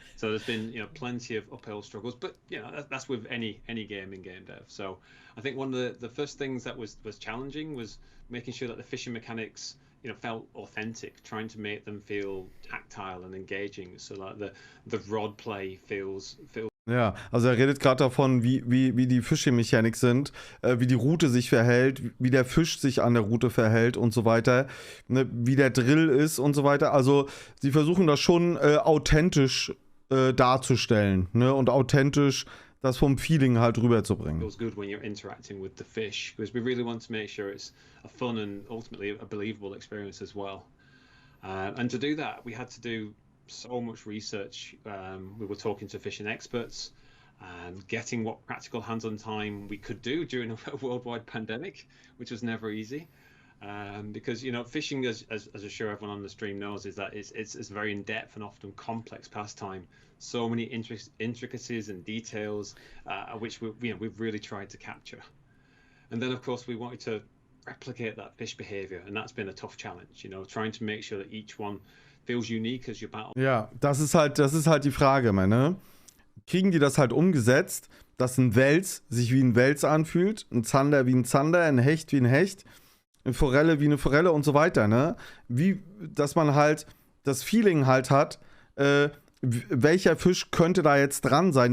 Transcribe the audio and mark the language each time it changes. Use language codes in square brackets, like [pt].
[en] So there's been plenty of uphill struggles, but that's with any game in game dev. So I think one of the first things that was challenging was making sure that the fishing mechanics felt authentic, trying to make them feel tactile and engaging, so that the rod play feels. [de] Ja, also er redet gerade davon, wie die Fishing-Mechanik sind, wie die Route sich verhält, wie der Fisch sich an der Route verhält und so weiter, ne, wie der Drill ist und so weiter. Also sie versuchen das schon authentisch darzustellen, ne, und authentisch das vom Feeling halt rüberzubringen. [en] Feels good when you're interacting with the fish, because we really want to make sure it's a fun and ultimately a believable experience as well. And to do that, we had to do so much research. We were talking to fishing experts and getting what practical hands-on time we could do during a worldwide pandemic, which was never easy. Because fishing, as I'm sure everyone on the stream knows, is that it's a very in-depth and often complex pastime. So many intricacies and details, which we've really tried to capture. And then of course we wanted to replicate that fish behavior, and that's been a tough challenge. Trying to make sure that each one feels unique as your battle. [de] Ja, das ist halt die Frage, meine. Kriegen die das halt umgesetzt, dass ein Wels sich wie ein Wels anfühlt, ein Zander wie ein Zander, ein Hecht wie ein Hecht, eine Forelle wie eine Forelle und so weiter, ne? Wie, dass man halt das Feeling halt hat, welcher Fisch könnte da jetzt dran sein?